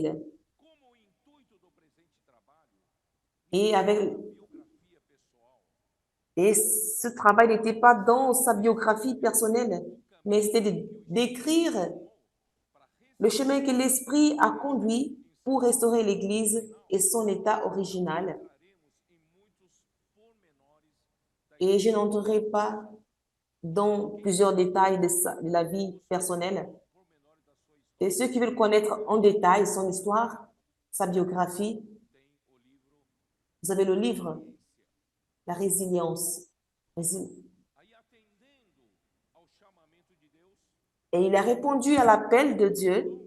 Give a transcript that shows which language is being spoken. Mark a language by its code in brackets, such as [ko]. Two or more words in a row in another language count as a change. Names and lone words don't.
[pt] como o intuito do presente trabalho, [fr] Et, [pt] biografia pessoal, [fr] et ce travail n'était pas dans sa biographie personnelle, mais c'était de décrire [pt] para [fr] le chemin que l'Esprit a conduit pour restaurer l'Église et son état original. [pt] entraremos em muitos pormenores da [fr] Et je n'entrerai pas dans plusieurs détails de la vie personnelle, [pt] pormenores da sua [fr] Et ceux qui veulent connaître en détail son histoire, sa biographie, vous avez le livre La résilience. Et il a répondu à l'appel de Dieu.